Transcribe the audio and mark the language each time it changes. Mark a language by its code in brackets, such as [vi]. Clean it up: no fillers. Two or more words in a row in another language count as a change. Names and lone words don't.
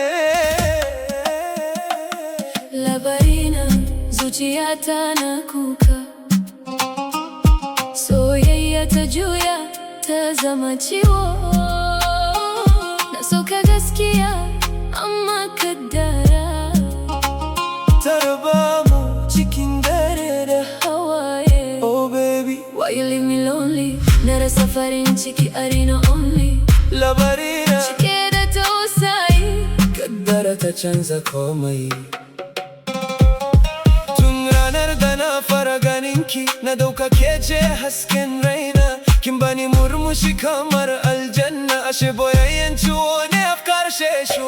[ha] Labarina zuciyata na kuka, soyayya ta juya ta zama ciwo. Na soka gaskiya amma kaddara Ta raba mu cikin dare da hawaye. [en] oh baby, Why you leave me lonely? Na rasa farin ciki a raina only. [ha] Labarina Cike da tausayi, kaddara ta canza komai. Tun ranar da na fara ganinki, na dauka ke ce hasken raina. Kin bani murmushi kamar aljanna, ashe boyayyen ciwo ne afkar shesho.